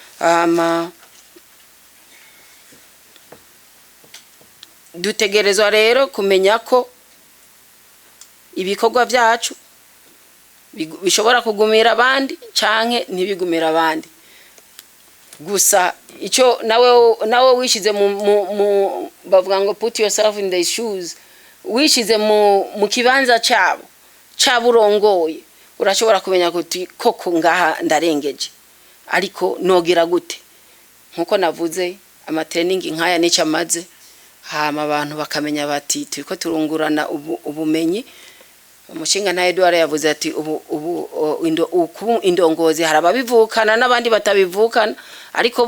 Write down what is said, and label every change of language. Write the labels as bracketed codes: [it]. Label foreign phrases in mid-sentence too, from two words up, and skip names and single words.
[rn] dutegerezwa rero kumenya ko ibikorwa byacu bishobora kugumira abandi canke ntibigumira abandi gusa ico nawe wishize mu bavuga ngo [en] put yourself in the shoes [rn] wishize mu kibanza cyabo caburongoye urashobora kumenya kuti koko ngaha ndarengeje ariko nogira gute nkuko navuze ama training nkaya n'icamaze hama abantu bakamenya bati turiko turungurana ubumenyi umushinga na Edouard yavuze ati indongozi harababivukana n'abandi batabivukana ariko